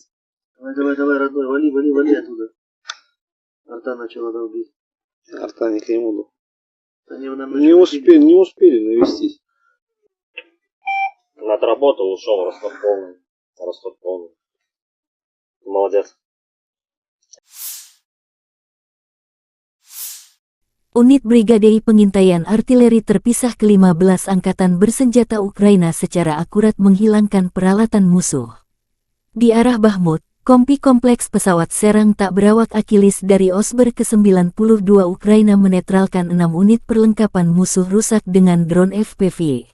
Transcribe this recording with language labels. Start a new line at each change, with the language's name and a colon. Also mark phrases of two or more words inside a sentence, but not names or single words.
Russian: Давай, родной, вали оттуда. Арта начала долбить. Арта не к нему. Не успели навестись. Отработал, ушел, Ростов полный. Ростов полный. Молодец.
Indonesian: Unit Brigade Pengintaian Artileri Terpisah ke-15 Angkatan Bersenjata Ukraina secara akurat menghilangkan peralatan musuh. Di arah Bakhmut, kompi kompleks pesawat serang tak berawak Akilis dari Osber ke-92 Ukraina menetralkan 6 unit perlengkapan musuh rusak dengan drone FPV.